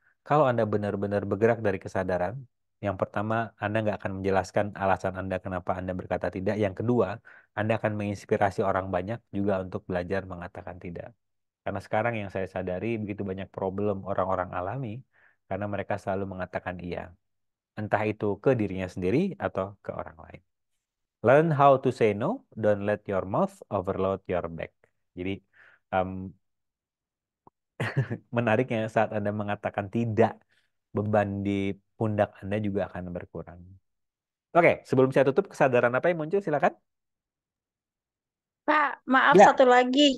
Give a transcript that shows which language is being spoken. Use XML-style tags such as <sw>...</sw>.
<id>Kalau Anda benar-benar bergerak dari kesadaran, yang pertama, Anda nggak akan menjelaskan alasan Anda kenapa Anda berkata tidak. Yang kedua, Anda akan menginspirasi orang banyak juga untuk belajar mengatakan tidak. Karena sekarang yang saya sadari, begitu banyak problem orang-orang alami, karena mereka selalu mengatakan iya. Entah itu ke dirinya sendiri atau ke orang lain.</id> <en>Learn how to say no, don't let your mouth overload your back.</en> <id>Jadi em, menariknya saat Anda mengatakan tidak, beban di pundak Anda juga akan berkurang. Oke, sebelum saya tutup, kesadaran apa yang muncul? Silakan. Pak, maaf Ya, satu lagi.</id>